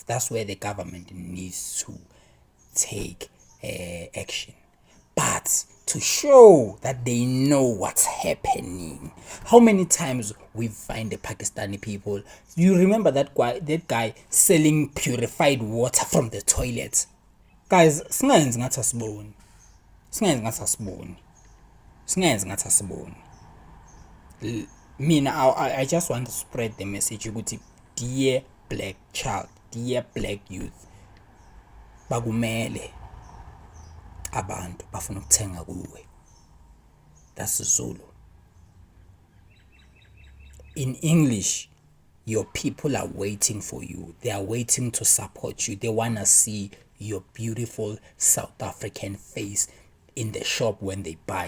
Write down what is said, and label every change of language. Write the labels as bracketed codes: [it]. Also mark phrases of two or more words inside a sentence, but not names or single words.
[en] That's where the government needs to take action. But to show that they know what's happening. How many times we find the Pakistani people? You remember that guy selling purified water from the toilet? Guys, [zu] singayenzi ngathi asiboni. Singayenzi ngathi asiboni. Singayenzi ngathi asiboni. Mina, [en] I just want to spread the message ukuthi, dear black child, dear black youth, [zu] bakumele abantu bafuna ukuthenga kuwe. [en] That's Zulu. In English, your people are waiting for you. They are waiting to support you. They want to see your beautiful South African face in the shop when they buy.